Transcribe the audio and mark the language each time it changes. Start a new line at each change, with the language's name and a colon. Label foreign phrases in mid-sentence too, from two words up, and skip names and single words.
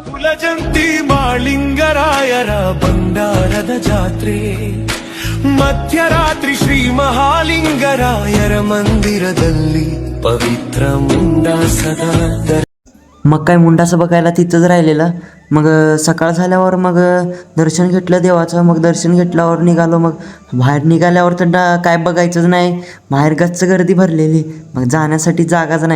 Kannada: ಲಜಂತಿ ಮಾಳಿಂಗರಾಯರ ಬಂಡಾರದ ಜಾತ್ರೆ ಮಧ್ಯರಾತ್ರಿ ಶ್ರೀ ಮಹಾಲಿಂಗರಾಯರ ಮಂದಿರದಲ್ಲಿ
Marathi: पवित्र मुंडा सदा मग काय मुंडाचं बघायला तिथंच राहिलेलं. मग सकाळ झाल्यावर मग दर्शन घेतलं देवाचं. मग दर्शन घेतल्यावर निघालो. मग बाहेर निघाल्यावर तर काय बघायचंच नाही. बाहेर गच्च गर्दी भरलेली. मग जाण्यासाठी जागाच नाही.